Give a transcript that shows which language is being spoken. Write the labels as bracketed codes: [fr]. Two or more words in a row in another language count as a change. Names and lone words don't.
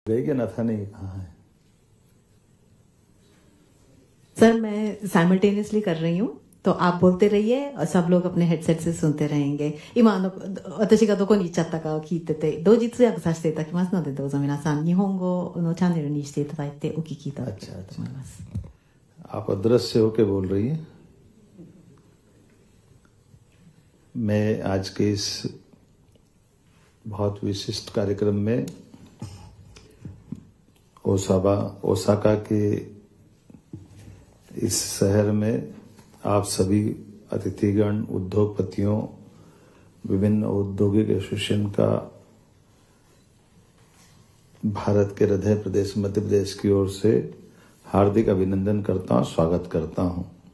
[hi] गई कि नथा नहीं कहाँ है? सर मैं साइमल्टेनियसली कर रही हूँ तो आप बोलते रहिए और सब लोग अपने हेडसेट से सुनते रहेंगे. [ja] 今私がどこに行っちゃったかを聞いてて、同日訳させていただきますので、どうぞ皆さん日本語のチャンネルにしていただいてお聞きいただければと思います。 [hi] आप अदृश्य होके बोल रही हैं. मैं आज के इस बहुत विशिष्ट कार्यक्रम में ओसाका के इस शहर में आप सभी अतिथिगण, उद्योगपतियों, विभिन्न औद्योगिक एसोसिएशन का भारत के हृदय प्रदेश मध्य प्रदेश की ओर से हार्दिक अभिनंदन करता हूं, स्वागत करता हूं.